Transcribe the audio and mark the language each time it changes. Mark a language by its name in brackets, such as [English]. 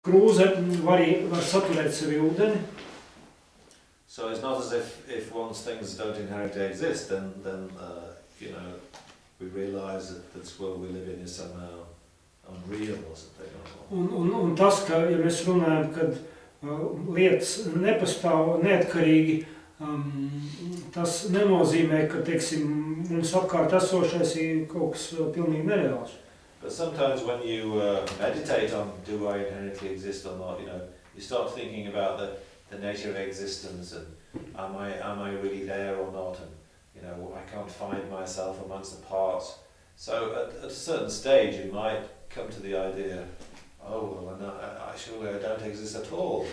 [Latvian] krūze var saturēt sevi ūdeni. [English] So it's not as if once things don't inherently exist, then you know, we realise that this world we live in is somehow unreal or something. [Latvian] Un tas, ka, ja mēs runājam, kad lietas nepastāv neatkarīgi, tas nenozīmē, ka, teiksim, mums apkārt esošais ir kaut kas pilnīgi nereāls. [English] But sometimes when you meditate on do I inherently exist or not, you know, you start thinking about the nature of existence and am I really there or not, and you know, I can't find myself amongst the parts. So at a certain stage you might come to the idea, oh well, surely I don't exist at all.